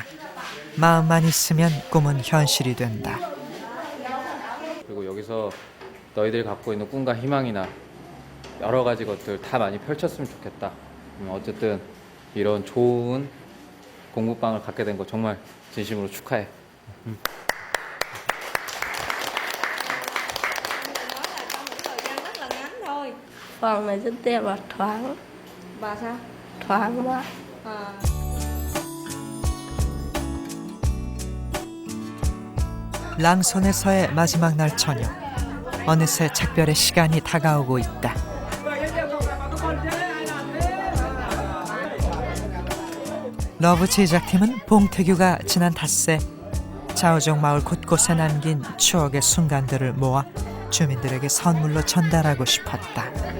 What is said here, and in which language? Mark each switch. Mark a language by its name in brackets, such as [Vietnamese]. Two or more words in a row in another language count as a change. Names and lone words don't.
[Korean] 마음만 있으면 꿈은 현실이 된다. 그리고 여기서 너희들이 갖고 있는 꿈과 희망이나 여러 가지 것들 다 많이 펼쳤으면 좋겠다. 어쨌든 이런 좋은 공부방을 갖게 된 거 정말 진심으로 축하해. [Vietnamese] Phòng này rất đẹp và thoáng. Và sao? Thoáng quá. [Korean] 랑손에서의 마지막 날 저녁. 어느새 작별의 시간이 다가오고 있다. 러브 제작팀은 봉태규가 지난 닷새 자우족 마을 곳곳에 남긴 추억의 순간들을 모아 주민들에게 선물로 전달하고 싶었다.